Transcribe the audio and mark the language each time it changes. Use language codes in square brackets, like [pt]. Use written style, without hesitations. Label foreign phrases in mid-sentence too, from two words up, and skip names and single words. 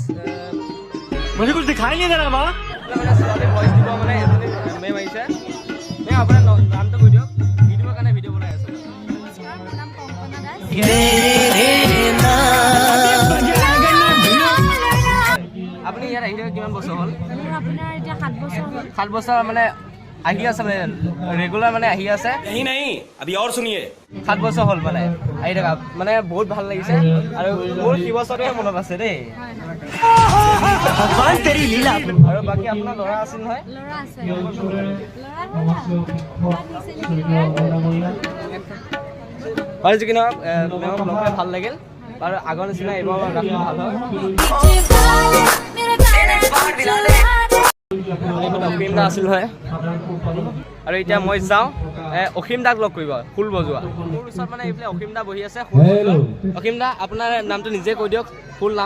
[hi] मुझे कुछ दिखाई नहीं दे रहा बा [as] মানে ছোৱালী ভইচ দিব মানে এজনী মেম আহিছে এই আপোনাৰ নামটো কৈ দিয়ক ভিডিঅ'ৰ কাৰণে ভিডিঅ' বনাই আছে নমস্কাৰ মোৰ নাম কংকনা দাস আপুনি ইয়াত আহিলে কিমান বছৰ হ'ল মোৰ আপোনাৰ এতিয়া 7 বছৰ হ'ল 7 বছৰ মানে আহি আছে মানে ৰেগুলাৰ মানে আহি আছে [hi] यही नहीं अभी और सुनिए [as] 7 বছৰ হ'ল মানে আহি থকা মানে বহুত ভাল লাগিছে আৰু মোৰ শিৱচৰহে মনত আছে দেই [hi] भगवान तेरी लीला [as] আৰু বাকী আপোনাৰ ল'ৰা আছিল নহয় ল'ৰা আছে আৰু যি কি নহওক মেমক লগ পাই ভাল লাগিল আৰু আগৰ নিচিনা এইবাৰ ৰাখি ভাল হয় অসীম দা আছিল হয় আৰু এতিয়া মই যাওঁ অসীম দাক লগ কৰিব খোল বজোৱা মোৰ ওচৰত মানে এইফালে অসীম দা বহি আছে অসীম দা আপোনাৰ নামটো নিজে কৈ দিয়ক ফুল নাম